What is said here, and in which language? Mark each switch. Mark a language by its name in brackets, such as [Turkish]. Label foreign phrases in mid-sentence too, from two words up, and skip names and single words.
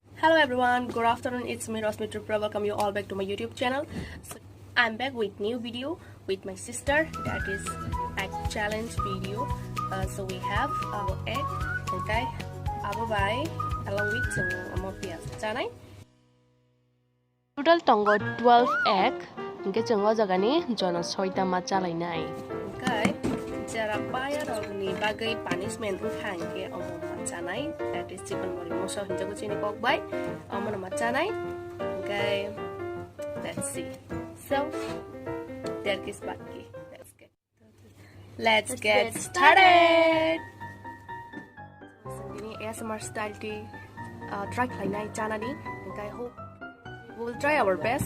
[English] Hello everyone, good afternoon, it's me Rosmi Tripura. Welcome you all back to my YouTube channel. So I'm back with new video with my sister, that is egg challenge video. So we have our egg, okay, our bye, along with some pias. [Kok Borok] Total tongo 12 egg, okay, chungo jagani jono 6ta macha lainai. Okay, jarak bayar ni bagai punishment ukhangke machanai, [English] that is chicken body [Kok Borok] mosa hinjago chini kok bai amana machanai. [English] Okay, let's see. So there is baki. Let's get started. [Kok Borok] Ini [English] ASMR style [Kok Borok] ti try lainai chanani. [English] Okay, I hope we'll try our best.